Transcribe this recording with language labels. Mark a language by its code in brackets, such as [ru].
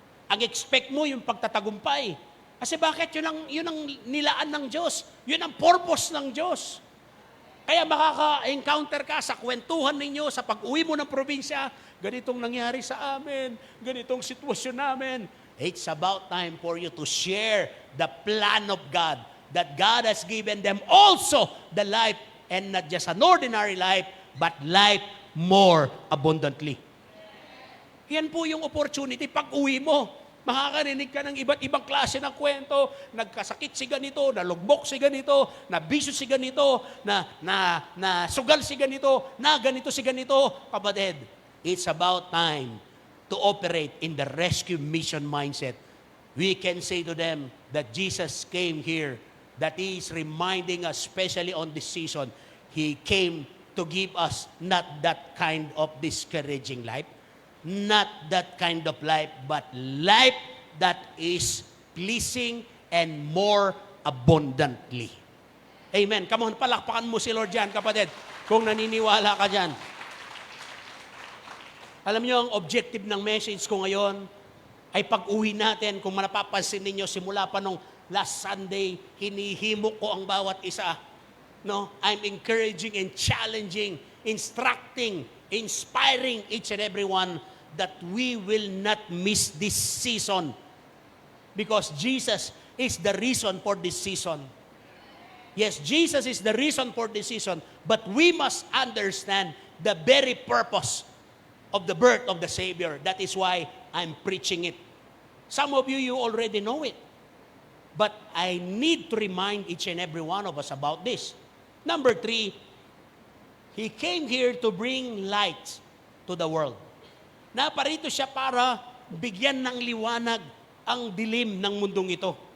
[tl] Ang expect mo yung pagtatagumpay. Kasi bakit? Yun ang nilaan ng Diyos. Yun ang purpose ng Diyos. Kaya makaka-encounter ka sa kwentuhan ninyo, sa pag-uwi mo ng probinsya, ganitong nangyari sa amin, ganitong sitwasyon namin. [en] It's about time for you to share the plan of God, that God has given them also the life, and not just an ordinary life, but life more abundantly. [tl] Yan po yung opportunity. Pag-uwi mo, makakarinig ka ng iba't ibang klase ng kwento, nagkasakit si ganito, nalugbok si ganito, nabisyo si ganito, na sugal si ganito, na ganito si ganito. [en] Kapatid, it's about time to operate in the rescue mission mindset. We can say to them that Jesus came here, that He is reminding us, especially on this season, He came to give us not that kind of discouraging life, not that kind of life, but life that is pleasing and more abundantly. [tl] Amen. [en] Come on, [tl] palakpakan mo si Lord dyan, kapatid, kung naniniwala ka dyan. Alam niyo, ang objective ng message ko ngayon ay pag-uwi natin, kung napapansin ninyo, simula pa nung [en] last Sunday, [tl] hinihimok ko ang bawat isa. No? [en] I'm encouraging and challenging, instructing, inspiring each and every one that we will not miss this season, because Jesus is the reason for this season. Yes, Jesus is the reason for this season, but we must understand the very purpose of the birth of the Savior. That is why I'm preaching it. Some of you already know it, but I need to remind each and every one of us about this. Number 3, He came here to bring light to the world. [tl] Naparito siya para bigyan ng liwanag ang dilim ng mundong ito.